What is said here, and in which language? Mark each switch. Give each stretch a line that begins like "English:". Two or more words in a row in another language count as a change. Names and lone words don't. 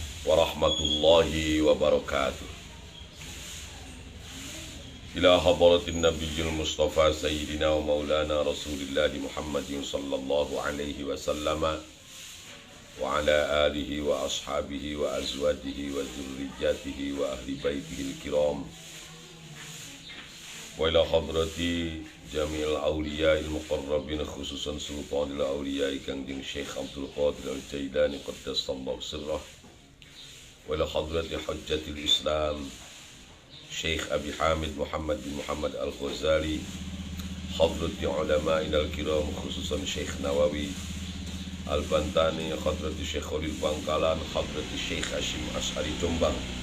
Arabic: ورحمة الله وبركاته. إلى حضرة النبي المصطفى سيدنا ومولانا رسول الله محمد صلى الله عليه وسلم وعلى آله وأصحابه وأزواجه وذرياته وأهل بيته الكرام وإلى حضرة جميع الأولياء المقربين خصوصا سلطان الأولياء Kangjeng الشيخ عبد القادر الجيلاني قدس الله سره وإلى حضرة حجة الإسلام الشيخ أبي حامد محمد بن محمد الغزالي حضرة العلماء الكرام خصوصا الشيخ نووي البنتني حضرة الشيخ خليل Bangkalan حضرة الشيخ هاشم أشعري Jombang